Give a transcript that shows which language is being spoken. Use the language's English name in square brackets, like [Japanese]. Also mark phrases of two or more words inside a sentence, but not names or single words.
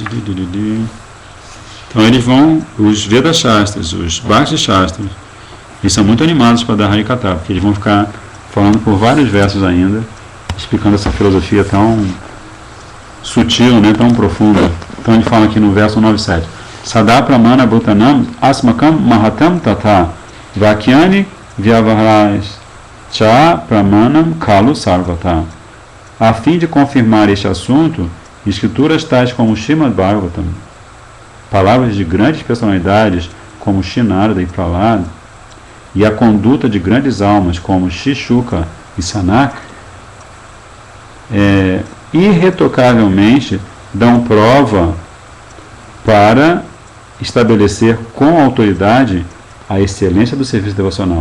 [Portuguese] Então eles vão, os Veda Shastras, os Bhakti Shastras, eles são muito animados para dar Harikatha, porque eles vão ficar falando por vários versos ainda, explicando essa filosofia tão sutil, né, tão profunda. Então ele fala aqui no verso 97. [Sanskrit] सद प्रमाण भूतानाम् अस्माकम् महताम् तत वाक्यानि व्यवहारस् च प्रमाणम् कलु सर्वत. [Portuguese] A fim de confirmar este assunto, escrituras tais como Srimad Bhagavatam, palavras de grandes personalidades como Shinarada e Prahlada, e a conduta de grandes almas como Shishuka e Sanaka, irretocavelmente dão prova para estabelecer com autoridade a excelência do serviço devocional.